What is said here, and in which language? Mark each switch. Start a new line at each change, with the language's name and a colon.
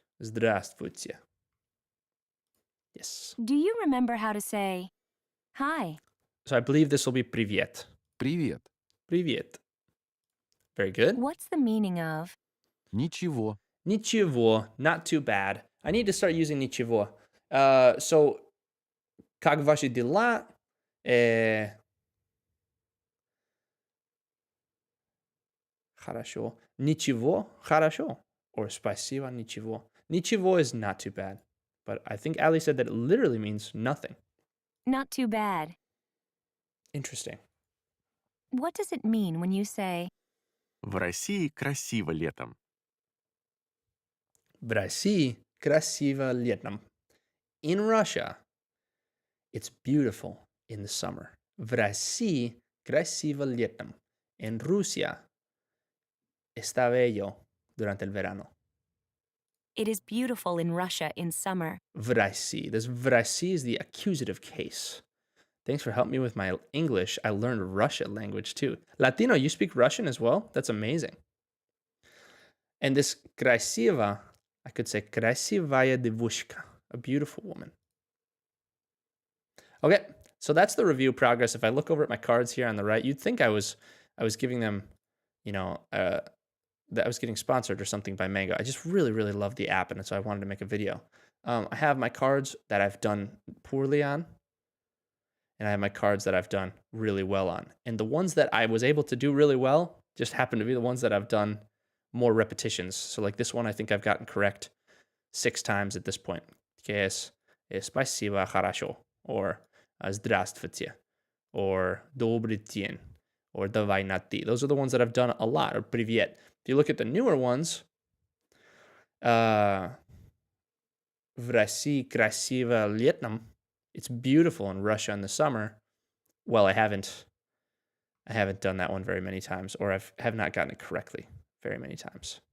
Russian: Здравствуйте. Yes.
English: Do you remember how to say hi? So I believe this will be привет.
Russian: Привет.
English: Привет. Very good. What's the meaning of
Russian: Ничего.
English: Ничего. Not too bad. I need to start using ничего.
Russian: So, как ваши дела? Хорошо. Ничего. Хорошо. Or спасибо. Ничего.
English: Ничего is not too bad. But I think Ali said that it literally means nothing. not too bad? Interesting. What does it mean when you say
Russian: В России красиво летом. В России красиво летом.
English: In Russia, it's beautiful in the summer.
Russian: В России красиво летом.
Spanish: En Rusia está bello durante el verano.
English: It is beautiful in Russia in summer.
Russian: В России.
English: This
Russian: в России
English: is the accusative case. Thanks for helping me with my English. I learned Russian language too. Latino, you speak Russian as well? That's amazing. And this красиво, I could say
Russian: красивая девушка,
English: a beautiful woman. Okay, so that's the review progress. If I look over at my cards here on the right, you'd think I was giving them, that I was getting sponsored or something by Mango. I just really, really love the app, and so I wanted to make a video. I have my cards that I've done poorly on, and I have my cards that I've done really well on. And the ones that I was able to do really well just happen to be the ones that I've done more repetitions. So like this one, I think I've gotten correct 6 times at this point.
Russian: Que es спасибо, хорошо, or здравствуйте, or добрый день, or давай на ты.
English: Those are the ones that I've done a lot, or привет. If you look at the newer ones,
Russian: в России красиво летом,
English: it's beautiful in Russia in the summer. Well, I haven't done that one very many times, or have not gotten it correctly very many times.